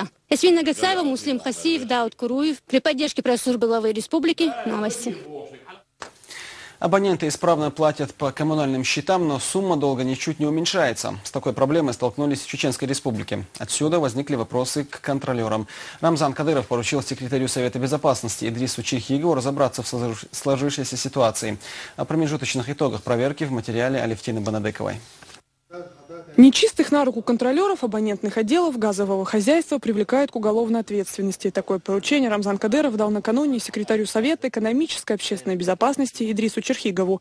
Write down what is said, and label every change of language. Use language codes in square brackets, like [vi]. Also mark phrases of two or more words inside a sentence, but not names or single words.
[ru] Ясмин Нагасаева, Муслим Хасиев, Дауд Куруев. При поддержке пресс-службы главы республики. Новости. Абоненты исправно платят по коммунальным счетам, но сумма долга ничуть не уменьшается. С такой проблемой столкнулись в Чеченской республике. Отсюда возникли вопросы к контролерам. Рамзан Кадыров поручил секретарю Совета Безопасности Идрису Черхигову разобраться в сложившейся ситуации. О промежуточных итогах проверки в материале Алевтины Банадековой. Нечистых на руку контролеров абонентных отделов газового хозяйства привлекают к уголовной ответственности. Такое поручение Рамзан Кадыров дал накануне секретарю Совета экономической и общественной безопасности Идрису Черхигову.